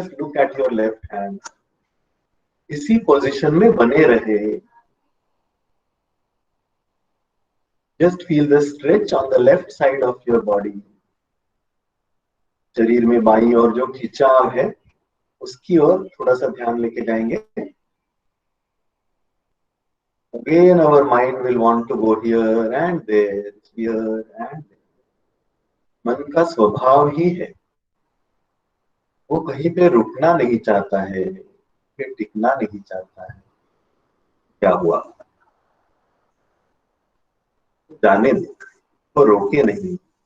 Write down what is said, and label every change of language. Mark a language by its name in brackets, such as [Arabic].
[English] just look at your left hand, [Hindi] इसी position में बने रहे। [English] Just feel the stretch on the left side of your body. [Hindi] शरीर में बाईं ओर जो खिंचाव है उसकी ओर थोड़ा सा ध्यान लेके जाएंगे। [English] Again our mind will want to go here and there, here and there. [Hindi] मन का स्वभाव ही है, वो कहीं पे रुकना नहीं चाहता है, फिर टिकना नहीं चाहता है। क्या हुआ, जाने दो, तो रोके नहीं।